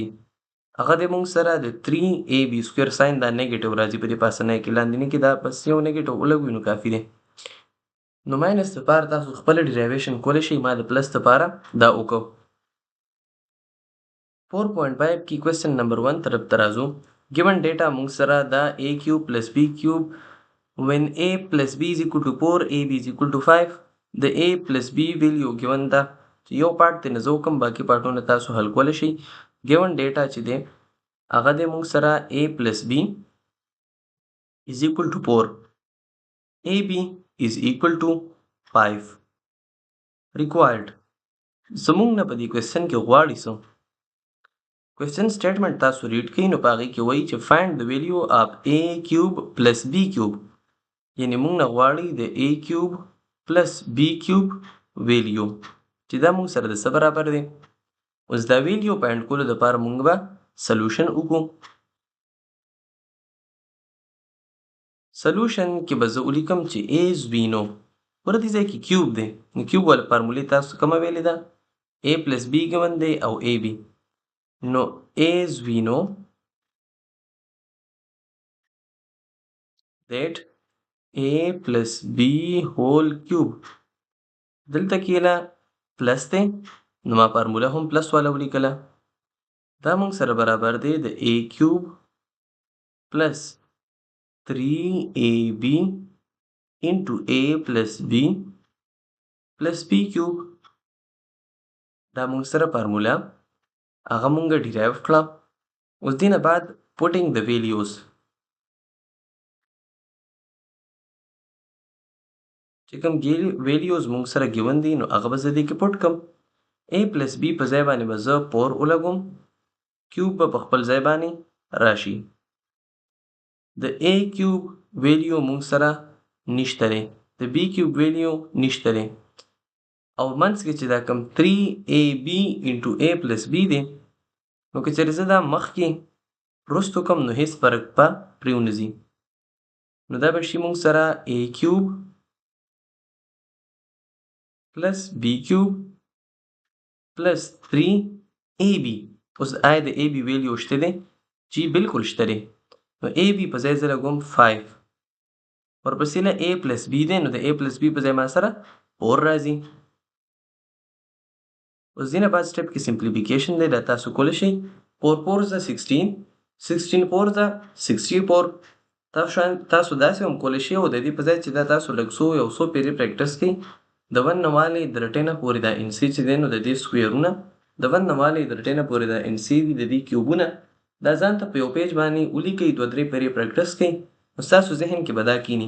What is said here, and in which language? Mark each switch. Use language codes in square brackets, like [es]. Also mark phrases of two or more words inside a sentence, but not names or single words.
[ps] هغه د موږ سره د 3ab [en] square sign [ps] دا نیگیټیو راځي په دې پاسنۍ کې لاندې کې دا بس یو نیگیټیو ولګوي نو کافي دی. نو ماینس لپاره تاسو خپل ډیرایویشن کولی شئ. ما د پلس لپاره دا وکړو. 4.5 کې [en] question number [ps] 1 طرف ته راځو. [en] given data [ps] موږ سره دا [en] a cube plus b cube when a plus b is equal to 4 ab is equal to 5 [ps] د [en] a plus b [ps] ویلیو ګیون ده چې یو پارټ ته نه زه وکړم باقي پارټونه تاسو حل کولی شئ. [en] given data [ps] چې دی هغه دی موږ سره [en] a plus b is equal to 4 ab is equal to 5 required. [ps] زموږ نه په دې کوېسچن کې غواړي څه [en] question statement [ps] تاسو ریډ کړئ نو په هغې کې وایي چې [en] find the value of a cube plus b cube [ps] یعنې موږ نه غواړي د [en] a cube plus b cube [ps] ویلیو چې دا موږ سره د څه برابر دی. اوس دا ویلیو فایند کولو دپاره موږ به سلوشن وکړو. سلوشن کې به زه ولیکم چې [en] as we know [ps] ګوره دې ځای کې کیوب دی نو کیوب والا فارمولې تاسو کومه ویلې ده [en] a plus b [ps] ګون دی او ab نو [en] as we know that a plus b whole cube [ps] دلته کې له پلس دی نو ما فارموله هم پلس والا ولیکله. دا موږ سره برابر دی د [en] a cube plus 3ab into a plus b plus b cube [ps] دا مونږ سره فارمولا هغه مونږ ډیرایو کړه. اوس دې نه بعد [en] putting the values [ps] چې کوم values مونږ سره given دي نو هغه به زه دې کې پټ کړم. [en] a plus b [ps] په ځای باندې به زه 4 ولګوم، کیوب به په خپل ځای باندې راشي. د [en] a cube [ps] ویلیو مونږ سره نشته دی، د [en] b cube [ps] ویلیو نشته دی، او منځ کې چې دا کوم [en] 3ab into a plus b [ps] دی نو که چېرې زه دا مخکې وروستو کړم نو هیڅ فرق به پرې ونه ځي. نو دا به شي مونږ سره [en] a cube plus b cube plus 3ab. [ps] اوس آیا د ab ویلیو شته دی؟ جی بالکل شته دی. نو ab په ځای زه لګوم 5، ورپسې نه [en] a plus b [ps] دی نو د [en] a plus b [ps] په ځای ما سره 4 راځي. اوس دې نه بعد سټپ کې سمپلیفیکیشن دی، دا تاسو کولی شئ. [en] 4 4 is 16، 16 4 is 64. [ps] تاسو داسې هم کولی شئ او د دې په ځای چې دا تاسو لږ څو یو څو پیرې پریکټس کړئ، د 1 نه والې تر 10 پورې دا ان سی چې دی نو د دې سکویرونه، د 1 نه والې تر 10 پورې دا ان سی دي، د دې کیوبونه دا ځان ته په یو پیج باندې ولیکئ، 2 3 پیرې پریکټس کړئ، نو ستاسو ذهن کې به دا کینی.